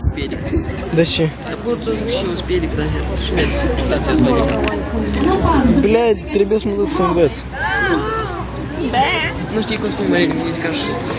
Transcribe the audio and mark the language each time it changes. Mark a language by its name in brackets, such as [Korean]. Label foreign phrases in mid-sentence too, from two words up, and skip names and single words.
[Russian] успели. Да че? Да просто вообще успели, кстати, кстати, смотрели. Блядь, [Romanian] trebuie să mă duc să învăț. Nu știi cum spui Mărilu, uite ca așa.